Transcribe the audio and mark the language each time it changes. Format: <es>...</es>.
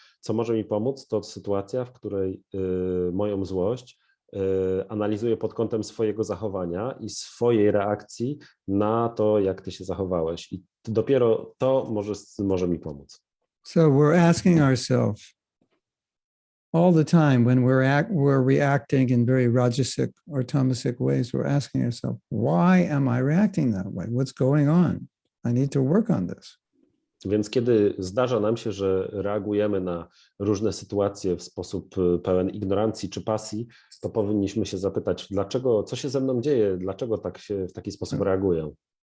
<pl>Co może mi pomóc, to sytuacja, w której moją złość analizuję pod kątem swojego zachowania i swojej reakcji na to, jak ty się zachowałeś. I dopiero to może mi pomóc.</pl> <en>So we're asking ourselves all the time when we're reacting in very rajasic or tamasic ways, we're asking ourselves, why am I reacting that way? What's going on? I need to work on this.</en> <pl>Więc kiedy zdarza nam się, że reagujemy na różne sytuacje w sposób pełen ignorancji czy pasji, to powinniśmy się zapytać, dlaczego, co się ze mną dzieje, dlaczego tak się w taki sposób reaguję.</pl>